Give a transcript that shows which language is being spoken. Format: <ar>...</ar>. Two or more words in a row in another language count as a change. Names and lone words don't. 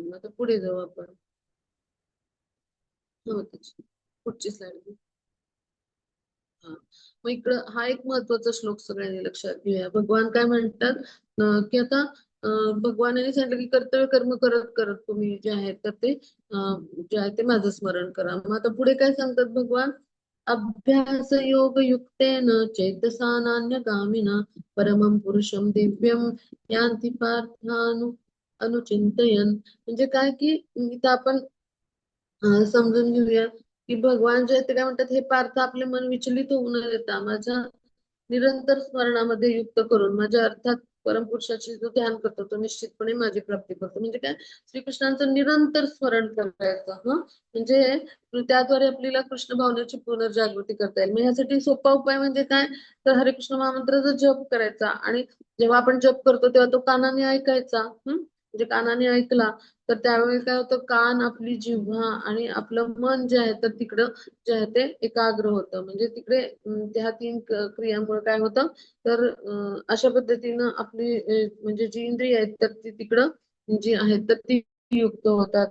<mr>मग आता पुढे जाऊ आपण. हो, त्याची पुढची स्लाइड. हा. मग इकडं हा एक महत्वाचा श्लोक सगळ्यांनी लक्षात घेऊया. भगवान काय म्हणतात की आता भगवानाने सांगितलं की कर्तव्य कर्म करत करत तुम्ही जे आहे तर ते जे आहे ते माझं स्मरण करा. मग आता पुढे काय सांगतात भगवान?</mr> <sa>अभ्यास योग युक्तेन चेतसा नान्यगामिना परमं पुरुषं दिव्यं यान्ति पार्थानु अनुचिंतयन्.</sa> <mr>म्हणजे काय की इथं आपण समजून घेऊया की भगवान जे ते काय म्हणतात, हे पार्थ आपले मन विचलित होऊ न देता माझ्या निरंतर स्मरणामध्ये युक्त करून माझ्या अर्थात परमपुरुषाचे जो ध्यान करतो तो निश्चितपणे माझी प्राप्ती करतो. म्हणजे काय, श्रीकृष्णांचं निरंतर स्मरण करायचं. म्हणजे त्याद्वारे आपल्याला कृष्ण भावनेची पुनर्जागृती करता येईल. मग यासाठी सोपा उपाय म्हणजे काय, तर हरे कृष्ण महामंत्राचा जप करायचा. आणि जेव्हा आपण जप करतो तेव्हा तो कानाने ऐकायचा. म्हणजे कानाने ऐकला तर त्यावेळी काय होतं, कान, आपली जिव्हा आणि आपलं मन जे आहे तर तिकडं जे आहे ते एकाग्र होतं. म्हणजे तिकडे त्या तीन क्रियामुळे काय होतं, तर अशा पद्धतीनं आपली म्हणजे जी इंद्रिय आहेत तर ती तिकडं जी आहेत तर ती युक्त होतात.</mr>